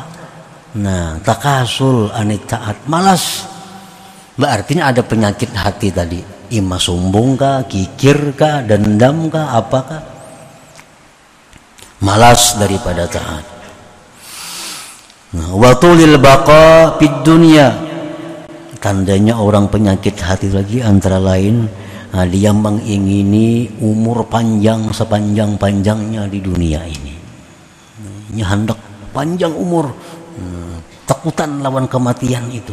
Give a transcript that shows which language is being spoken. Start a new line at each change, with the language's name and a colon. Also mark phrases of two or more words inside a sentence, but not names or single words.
Arabic: Nah, التكاسل عن الطاعة, malas.
Indonesian: Berartinya ada penyakit hati tadi. Ima sombong kah, kikir kah, dendam kah, apakah? Malas daripada taat.
Arabic: Nah, وطول البقاء في الدنيا,
Indonesian: tandanya orang penyakit hati lagi antara lain dia mengingini umur panjang sepanjang-panjangnya di dunia ini.
Banjar: Ini hendak panjang umur, takutan lawan kematian itu.